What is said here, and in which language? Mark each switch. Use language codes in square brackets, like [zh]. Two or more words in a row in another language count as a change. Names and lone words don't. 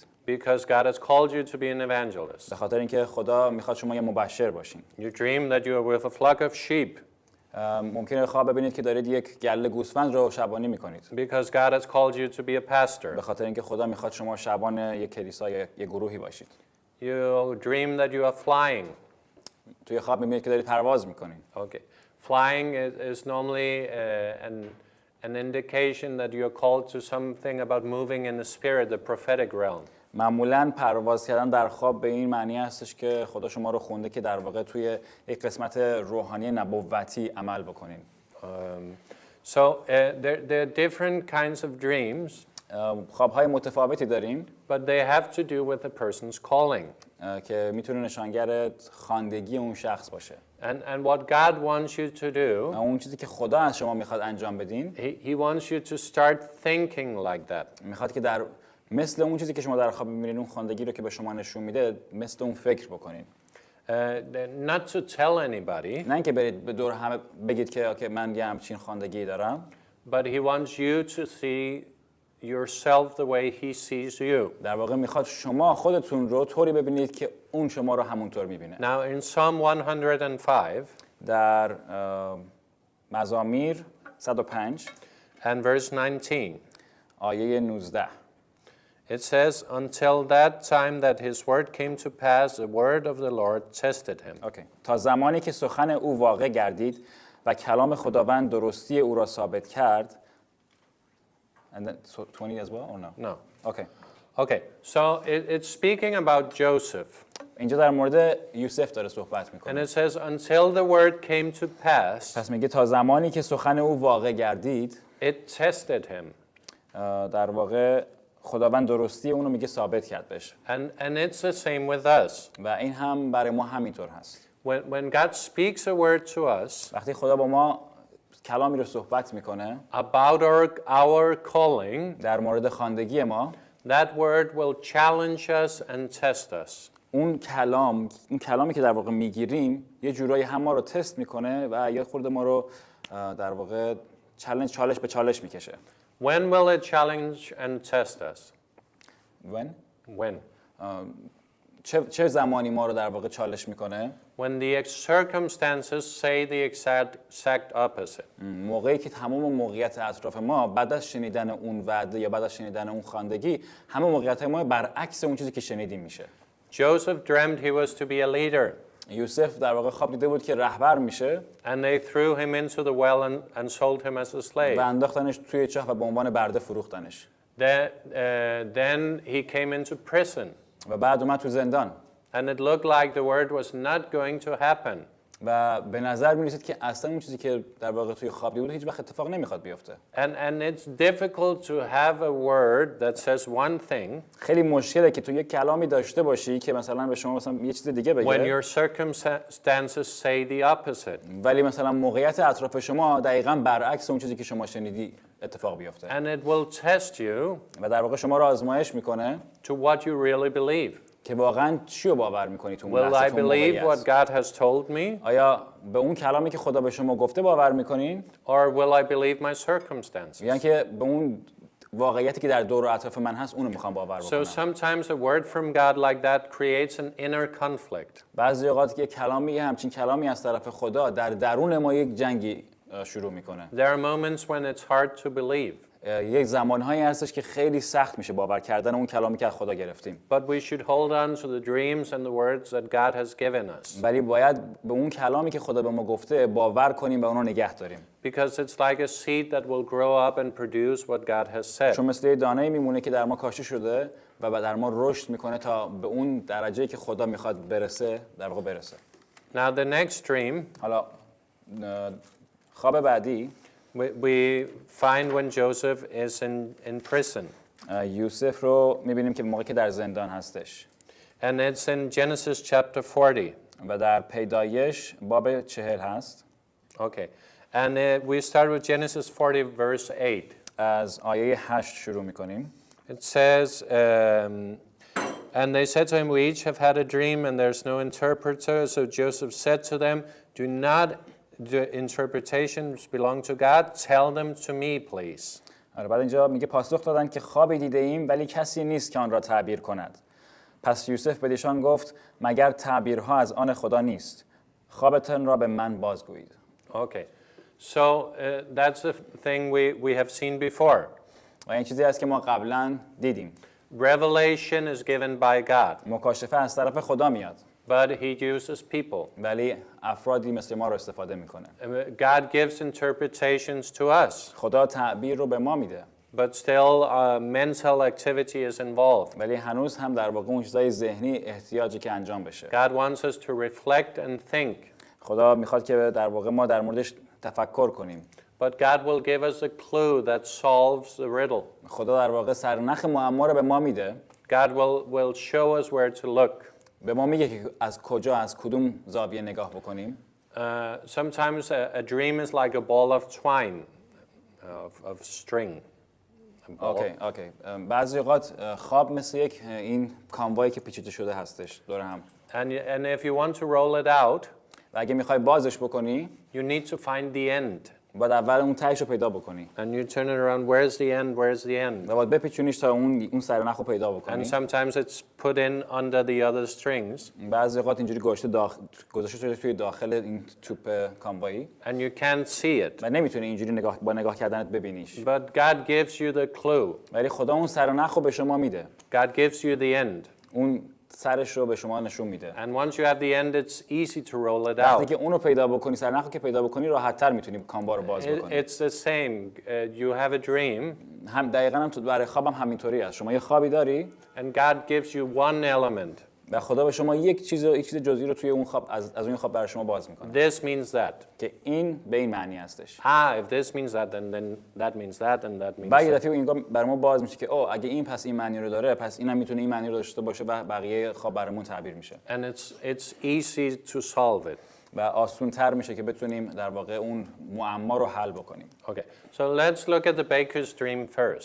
[en] Because God has called you to be an evangelist. [fa] به خاطر اینکه خدا میخواد شما یه مبشر باشین. [en] You dream that you are with a flock of sheep. [fa] ممکنه خواب ببینید که دارید یک گله گوسفند رو شبانی میکنید. [en] Because God has called you to be a pastor. [fa] به خاطر اینکه خدا میخواد شما شبان یک کلیسا یا یک گروهی باشید. [en] You dream that you are flying. [fa] توی خواب می‌بینید که دارید پرواز می‌کنید. [en] Okay. Flying is normally an indication that you're called to something about moving in the spirit, the prophetic realm. [fa] معمولاً پرواز کردن در خواب به این معنی هستش که خدا شما رو خونده که در واقع توی یک قسمت روحانی نبوتی عمل بکنین. [en] So there are different kinds of dreams. [fa] خواب‌های متفاوتی داریم. [en] But they have to do with the person's calling. [fa] که میتونه نشانگر خواندگی اون شخص باشه. [en] And what God wants you to do, [fa] اون چیزی که خدا از شما میخواد انجام بدین، [en] He wants you to start thinking like that. [fa] میخواد که در مثل اون چیزی که شما در خواب میبینید، اون خواندگی رو که به شما نشون میده، مثل اون فکر بکنین. [en] Not to tell anybody. [fa] نه اینکه برید به دور همه بگید که اوکی من یه همچین خواندگی دارم. [en] But He wants you to see yourself the way He sees you. [fa] در واقع میخواد شما خودتون رو طوری ببینید که اون شما رو همونطور میبینه. [en] Now in Psalm 105 [fa] در مزامیر 105 [en] and verse 19, [fa] آیه 19 [en] it says, until that time that His word came to pass, the word of the Lord tested him. [fa] اوکی. تا زمانی که سخن او واقع گردید و کلام خداوند درستی او را ثابت کرد. [en] And then 20 as well or no? No. Okay. Okay, so it's speaking about Joseph. [fa] اینجا در مورد یوسف داره صحبت [en] And [fa] میکنه. [en] it says, until the word came to pass, [fa] پس میگه تا زمانی که سخن او واقع گردید، [en] it tested him. [fa] در واقع خداوند درستی اونو میگه ثابت کرد بهش. [en] And it's the same with us. [fa] و این هم برای ما همینطور هست. [en] When God speaks a word to us [fa] وقتی خدا با ما کلامی رو صحبت میکنه [en] about our calling, [fa] در مورد خواندگی ما، [en] that word will challenge us and test us. [fa] اون کلامی که در واقع میگیریم یه جورایی هم ما رو تست میکنه و یه خورده ما رو در واقع چالش به چالش میکشه. [en] When will it challenge and test us? When؟ When? [fa] چه زمانی ما رو در واقع چالش میکنه؟ [en] When the circumstances say the exact opposite. [fa] موقعی که تمام موقعیت اطراف ما بعد از شنیدن اون وعده یا بعد از شنیدن اون خواندگی، همه موقعیت ما برعکس اون چیزی که شنیدیم میشه. [en] Joseph dreamed he was to be a leader. [fa] یوسف در واقع خواب دیده بود که رهبر میشه. [en] And they threw him into the well and sold him as a slave. [fa] و انداختنش توی چاه و به عنوان برده فروختنش. [en] Then he came into prison. [fa] و بعد اومد تو زندان. [en] And it looked like the word was not going to happen. [fa] و به نظر می‌رسید که اصلا اون چیزی که در واقع توی خواب دیده بود هیچ وقت اتفاق نمیخواد بیفته. [en] And it's difficult to have a word that says one thing. [fa] خیلی مشکله که تو یک کلامی داشته باشی که مثلا به شما مثلا یه چیز دیگه بگه. [en] When your circumstances say the opposite. [fa] ولی مثلا موقعیت اطراف شما دقیقاً برعکس اون چیزی که شما شنیدی اتفاق بیفته. [en] And it will test you [fa] و در واقع شما رو آزمایش میکنه [en] to what you really believe. [fa] که واقعاً چی رو باور میکنی تو اون [en] Will [fa] لحظه [en] I [fa] تو [en] believe what [fa] موقعیت. [en] God has told me? [fa] آیا به اون کلامی که خدا به شما گفته باور میکنین؟ [en] Or will I believe my circumstances? [fa] یعنی که به اون واقعیتی که در دور و اطراف من هست اونو میخوام باور [en] So [fa] بکنم. [en] sometimes a word from God like that creates an inner conflict. [fa] بعضی اوقات که کلامی همچین کلامی از طرف خدا در درون ما یک جنگی شروع میکنه. [en] There are moments when it's hard to believe. [fa] یک زمانهایی هستش که خیلی سخت میشه باور کردن اون کلامی که از خدا گرفتیم. [en] But we should hold on to the dreams and the words that God has given us. [fa] ولی باید به اون کلامی که خدا به ما گفته باور کنیم و اون رو نگه داریم. [en] Because it's like a seed that will grow up and produce what God has said. [fa] چون مثل دانه‌ای میمونه که در ما کاشته شده و در ما رشد میکنه تا به اون درجه‌ای که خدا میخواد برسه در واقع برسه. [en] Now the next dream, [fa] حالا خواب بعدی [en] we find when Joseph is in prison. [fa] یوسف رو میبینیم که موقعی که در زندان هستش. [en] And it's in Genesis chapter 40. [fa] و در پیدایش باب 40 هست. [en] Okay. And we start with Genesis 40 verse 8. [fa] از آیه 8 شروع میکنیم. [en] It says, and they said to him, we each have had a dream and there's no interpreter. So Joseph said to them, do not the interpretations belong to God. Tell them to me, please. [fa] بعد اینجا میگه پاسخ دادن که خوابی دیده ایم ولی کسی نیست که آن را تعبیر کند. پس یوسف به ایشان گفت مگر تعبیرها از آن خدا نیست. خوابتان را به من بازگویید. [en] Okay. So that's the thing we have seen before. [fa] و این چیزی است که ما قبلا دیدیم. [en] Revelation is given by God, [fa] مکاشفه از طرف خدا میاد، [en] but he uses people. [fa] ولی افرادی مثل ما رو استفاده میکنه. [en] God gives interpretations to us, [fa] خدا تعبیر رو به ما میده، [en] but still mental activity is involved. [fa] ولی هنوز هم در واقع اون چیزای ذهنی احتیاجی که انجام بشه. [en] God wants us to reflect and think, [fa] خدا میخواد که در واقع ما در موردش تفکر کنیم. [en] but God will give us a clue that solves the riddle. [fa] خدا در واقع سرنخ معما رو به ما میده. [en] God will show us where to look. [fa] به ما میگه که از کجا، از کدوم زاویه نگاه بکنیم. [en] Sometimes a dream is like a ball of twine, of string. [fa] اوکی. بعضی اوقات خواب مثل یک این کاموایی که پیچیده شده هستش دور هم. [en] And if you want to roll it out, [fa] و اگه میخوای بازش بکنی، [en] you need to find the end. [fa] باید اول اون تهش رو پیدا بکنی. [en] And you turn it around, where's the end, where's the end? [fa] و باید بپیچونیش تا اون سرنخ رو پیدا بکنی. [en] And sometimes it's put in under the other strings. [fa] بعضی اوقات اینجوری گذاشته شده توی داخل این توپ کاموایی. [en] And you can't see it. [fa] و نمیتونی اینجوری با نگاه کردنت ببینیش. [en] But God gives you the clue. [fa] ولی خدا اون سرنخ رو به شما میده. [en] God gives you the end. [fa] اون سرش رو به شما نشون میده. [en] And once you have the end, it's easy to roll it [fa] وقتی [en] out. [fa] که اون رو پیدا بکنی، سرنخ رو که پیدا بکنی، راحت‌تر میتونی کاموا رو باز بکنی. [en] It's the same. You have a dream. [fa] هم دقیقاً هم تو برای خوابم همینطوری است. شما یه خوابی داری [en] And God gives you one element. [fa] و خدا به شما یک چیز جزئی رو توی اون خواب از اون خواب برای شما باز میکنه. [en] This means that. [fa] که این به این معنی هستش. [en] If this means that, then that means that, and that means [fa] بعد یه [en] that. [fa] دفعه این برای ما باز میشه که اگه این پس این معنی رو داره، پس اینم میتونه این معنی رو داشته باشه و بقیه خواب برامون تعبیر میشه. [en] And it's easy to solve it. [fa] و آسان‌تر میشه که بتونیم در واقع اون معما رو حل بکنیم. [en] Okay, so let's look at the baker's dream first.